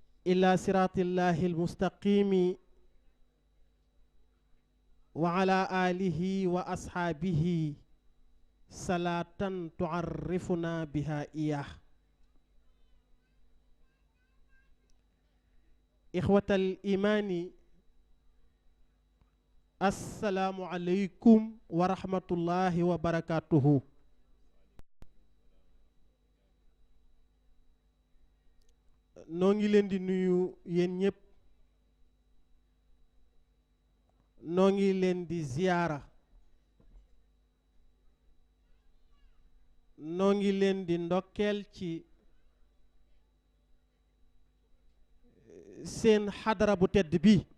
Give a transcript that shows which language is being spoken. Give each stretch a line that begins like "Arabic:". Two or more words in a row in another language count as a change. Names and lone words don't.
Arabic: إلى صراط الله المستقيم وعلى آله وأصحابه صلاة تعرفنا بها إياه. إخوة الإيمان، السلام عليكم ورحمة الله وبركاته.
Wolof: noo ngi leen di nuyu yéen ñëpp, noo ngi leen di ziyaara, noo ngi leen di ndokkeel ci seen xadara bu tedd bi.